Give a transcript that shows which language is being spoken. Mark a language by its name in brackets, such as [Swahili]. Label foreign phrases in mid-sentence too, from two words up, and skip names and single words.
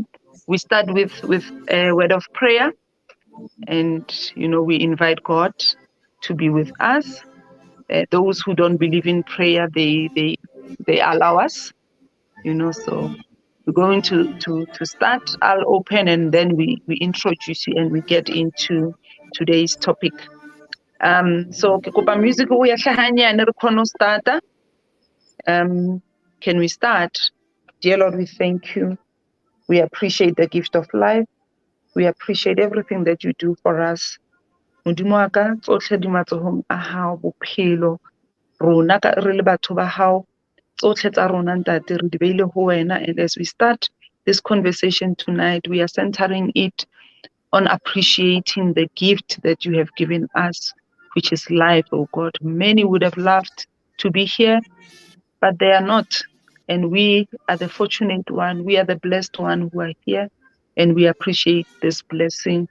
[English] We start with a word of prayer, and we invite God to be with us. Those who don't believe in prayer, they allow us. So we're going to start. I'll open and then we introduce you and we get into today's topic. [Southern Sotho] So ke kopa music o ya hlahanyane re khona starta. [English] Can we start? Dear Lord, we thank you. We appreciate the gift of life. We appreciate everything that you do for us. [Southern Sotho] Modimo wa ka tsohle di matsohong a hao bophelo rona ka re le batho ba hao tsohle tsa rona ntate re di beile ho wena. [English] And as we start this conversation tonight, we are centering it on appreciating the gift that you have given us, which is life, oh God. Many would have loved to be here, but they are not. And we are the fortunate one. We are the blessed one who are here, and we appreciate this blessing.